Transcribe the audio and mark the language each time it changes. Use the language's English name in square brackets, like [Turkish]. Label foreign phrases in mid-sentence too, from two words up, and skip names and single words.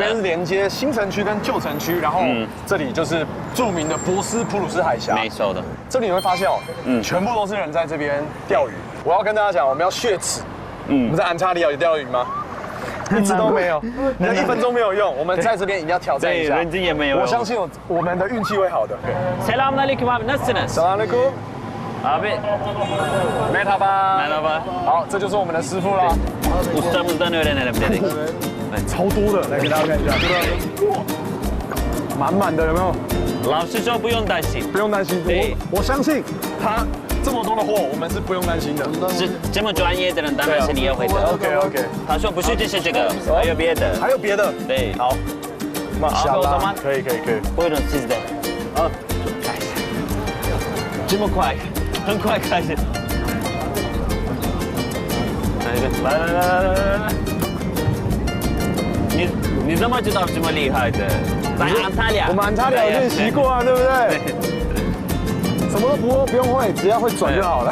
[Chinese] 这边是连接新城区跟旧城区，然后这里就是著名的博斯普鲁斯海峡。没错的。这里你会发现哦，全部都是人在这边钓鱼。我要跟大家讲，我们要血耻。我们在安查利亚有钓鱼吗？一直都没有，你的1分钟没有用。我们在这边一定要挑战一下。对，人家也没有。我相信我们的运气会好的。 [Turkish] Selamünaleyküm abi, nasılsınız? Selamünaleyküm. Abi, Merhaba. merhaba. [Chinese] 好，这就是我们的师傅啦。 [Turkish] Ustamızdan öğrenelim dedik. [Chinese] 超多的，来给大家看一下，满满的，有没有？老师说不用担心，不用担心，对我相信他这么多的货，我们是不用担心的。是这么专业的人，当然是你也会的。 OK。他说不是，就是这个，还有别的。还有别的？对，好，好，我怎么？可以。 [Turkish] Buyurun siz de. [Chinese] 好，开始。这么快，很快开始。来。你怎么知道这么厉害的？在安塔利亚，我们安塔利亚练习过啊，对不对？什么都不用会，只要会转就好了。